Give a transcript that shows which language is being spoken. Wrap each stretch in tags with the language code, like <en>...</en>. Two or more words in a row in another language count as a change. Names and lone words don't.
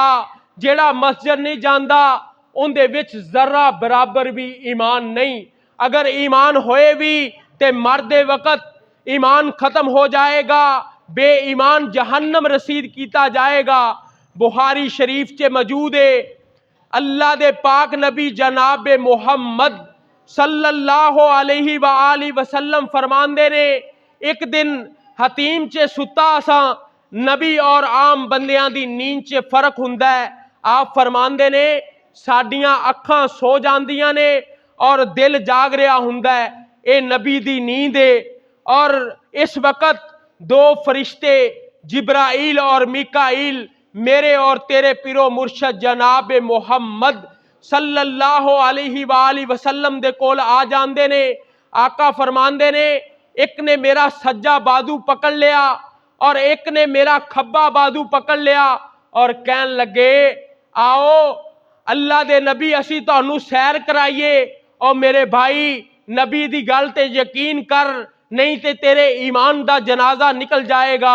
<pa>جیہڑا مسجد نہیں جاتا اوہناں دے وچ ذرا برابر بھی ایمان نہیں. اگر ایمان ہوئے بھی تے مردے وقت ایمان ختم ہو جائے گا، بے ایمان جہنم رسید کیا جائے گا. بخاری شریف چ موجود ہے، اللہ دے پاک نبی جناب محمد</pa> <ar>صلى الله عليه وسلم</ar> <pa>فرماندے نے، ایک دن حطیم چ ستا آسا، نبی اور عام بندیاں دی نیند چ فرق ہندا ہے. آپ فرماندے نے، ساڈیاں اکھاں سو جاندیاں نے اور دل جاگ رہا ہندا ہے، یہ نبی دی نیند ہے. اور اس وقت 2 فرشتے جبرائیل اور میکائیل میرے اور تیرے پیر و مرشد جناب محمد</pa> <ar>صلى الله عليه وسلم</ar> <pa>دے کول آ جاندے نے. آقا فرماندے نے، ایک نے میرا سجا بازو پکڑ لیا اور ایک نے میرا کھبا بازو پکڑ لیا اور کہن لگے، آؤ اللہ دے نبی اسی تہانوں سیر کرائیے. اور میرے بھائی نبی دی گل تے یقین کر، نہیں تے تیرے ایمان دا جنازہ نکل جائے گا.</pa>